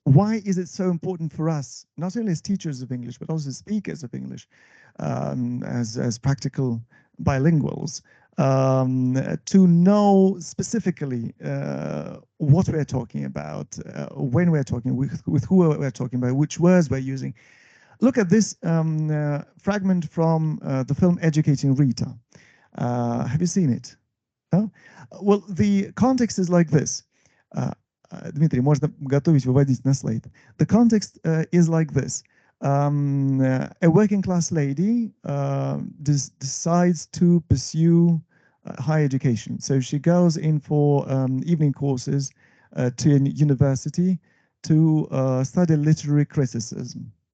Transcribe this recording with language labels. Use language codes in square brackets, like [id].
[en] Why is it so important for us, not only as teachers of English, but also as speakers of English, as practical bilinguals, to know specifically what we're talking about, when we're talking, with who we're talking about, which words we're using. Look at this fragment from the film Educating Rita. Have you seen it? No? Well, the context is like this. [ru] Дмитрий, можно готовить, выводить на слайд. [en] The context is like this. A working class lady decides to pursue higher education. So she goes in for evening courses to a university to study literary criticism.